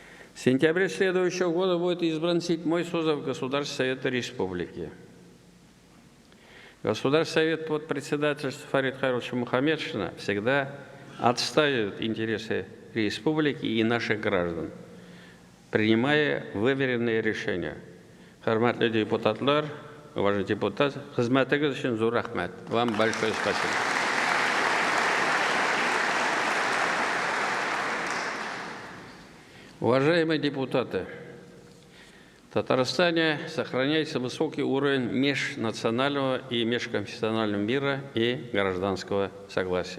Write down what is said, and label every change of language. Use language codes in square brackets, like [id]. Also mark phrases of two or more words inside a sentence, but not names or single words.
[ru] В сентябре следующего года будет избран 7-й созыв Государственного Совета Республики. Государственный Совет под председательством Фарида Хайрулловича Мухаммедшина всегда отстаивает интересы республики и наших граждан, принимая выверенные решения. [tt] Хурматлы депутатлар, [ru] уважаемый депутат, [tt] хизмәтегез өчен зур рәхмәт. [ru] Вам большое спасибо. Уважаемые депутаты, в Татарстане сохраняется высокий уровень межнационального и межконфессионального мира и гражданского согласия.